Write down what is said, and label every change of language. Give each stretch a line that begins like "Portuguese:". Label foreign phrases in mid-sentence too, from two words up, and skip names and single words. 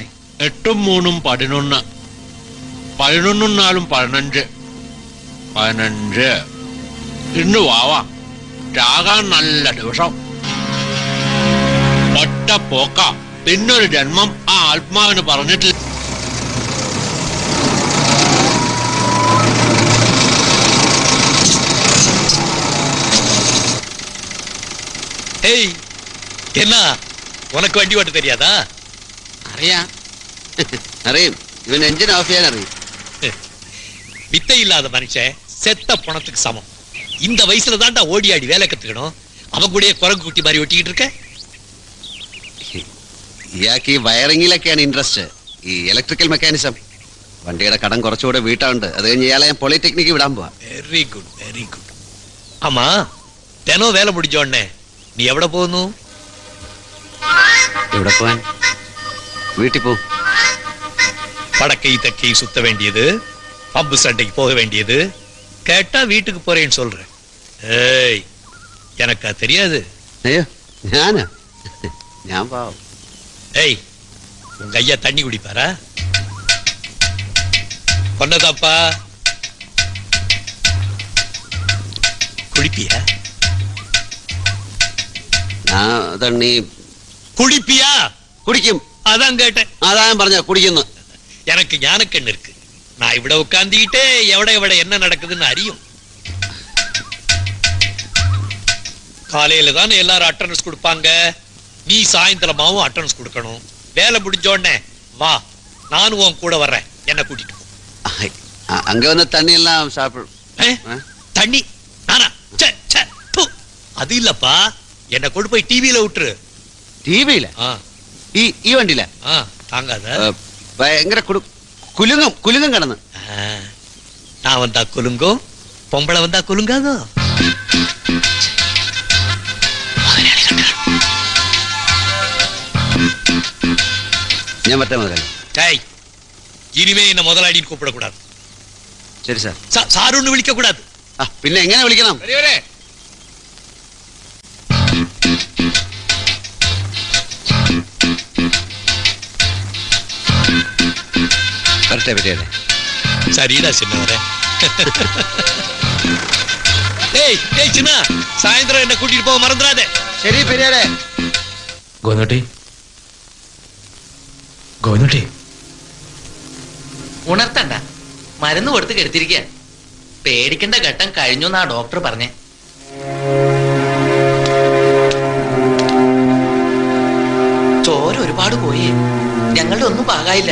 Malayalam: 8ഉം 3ഉം 11, 11ഉം 4ഉം 15, 15. ഇന്ന് വാവാ, ചാകാൻ നല്ല ദിവസം. ഒറ്റ പോക്ക. പിന്നൊരു ജന്മം ആ ആത്മാവിന് പറഞ്ഞിട്ടില്ല.
Tamil: ஏய், என்ன உனக்கு வண்டி ஓட்ட தெரியாதா?
Malayalam: അറിയാം. അറിയും. ഇവൻ എഞ്ചിൻ ഓഫ് ചെയ്യാൻ അറിയും.
Tamil: வித்தை இல்லாத மனுஷன் செத்த பணத்துக்கு சமம். இந்த வயசுல தான்டா ஓடி ஆடி வேலை கத்துக்கணும். அவன் கூட குரங்கு குட்டி மாதிரி ஒட்டிக்கிட்டு இருக்க.
Malayalam: ഇയാൾക്ക് ഈ വയറിങ്ങിലൊക്കെയാണ് ഇൻട്രസ്റ്റ്. ഈ ഇലക്ട്രിക്കൽ മെക്കാനിസം. വണ്ടിയുടെ കടം കുറച്ചുകൂടെ വീട്ടാറുണ്ട്. അത് കഴിഞ്ഞ് ഇയാളെ ഞാൻ പോളിടെക്നിക്ക് വിടാൻ പോവാ.
English: very good, very good.
Tamil: ஆமா, தினம் வேலை முடிஞ்ச உடனே நீ எവിടെ போகணும்?
Malayalam: എവിടെ പോവാൻ? വീട്ടിൽ പോ.
Tamil: படக்கை தக்கை சுத்த வேண்டியது, பம்பு சண்டைக்கு போக வேண்டியது. கேட்டா வீட்டுக்கு போறேன்னு சொல்றேன். ஏய், எனக்கா தெரியாது?
Malayalam: അയ്യോ, ഞാനാ? ഞാൻ പാവം.
Tamil: ஏய், உங்க ஐயா தண்ணி குடிப்பாரா? கொன்னதாப்பா, குடிப்பியா?
Malayalam: ഞാൻ തണ്ണി
Tamil: குடிப்பியா?
Malayalam: കുടിക്കും.
Tamil: அதான் கேட்டேன்.
Malayalam: അതാ ഞാൻ പറഞ്ഞ കുടിക്കുന്നു.
Tamil: எனக்கு ஞானக்கண்ணு இருக்கு. நான் இவட உட்கார்ந்துகிட்டே எவட என்ன நடக்குதுன்னு அறியும். காலையில தானே எல்லாரும் அட்டெண்டன்ஸ் கொடுப்பாங்க. நீ சாயந்தரமாவும் அட்டெண்டன்ஸ் கொடுக்கணும். வேலை முடிஞ்ச உடனே வா, நானும் உன் கூட வர்றேன். என்ன கூட்டிட்டு போ. அங்க வந்து தண்ணி எல்லாம் சாப்பிடும். தண்ணி நானா? அது இல்லப்பா, என்ன கொண்டு போய் டிவியில விட்டுரு. டிவியில?
Malayalam: ഈ വണ്ടിയില?
Tamil: தாங்காத.
Malayalam: ഭയങ്കര കുലുങ്ങും കുലുങ്ങും കിടന്ന്.
Tamil: நான் வந்தா குலுங்கும், பொம்பளை வந்தா குலுங்காதோ?
Malayalam: ഞാൻ മറ്റേ മുതലാളി.
Tamil: இனிமே என்ன முதலாளின்னு கூப்பிடக்கூடாது.
Malayalam: ശരി സാർ.
Tamil: சாருன்னு விളിக்க கூடாது.
Malayalam: ആ പിന്നെ എങ്ങനെ വിളിക്കണം? വരട്ടെ പെരിയരെ.
Tamil: சரிடா சின்னவரே. டேய் டேய் சின்ன, சாயந்தரம் என்ன கூட்டிட்டு போக மறந்துடாதே.
Malayalam: ശരി പെരിയരെ. ഗോവിന്ദുട്ടി, ഗോവിന്ദുട്ടി, ഉണർത്തണ്ട, മരുന്ന് കൊടുത്ത് കെടുത്തിരിക്കുക. പേടിക്കേണ്ട ഘട്ടം കഴിഞ്ഞു എന്നാ ഡോക്ടർ പറഞ്ഞേ. ചോര ഒരുപാട് പോയി, ഞങ്ങളുടെ ഒന്നും പാകായില്ല.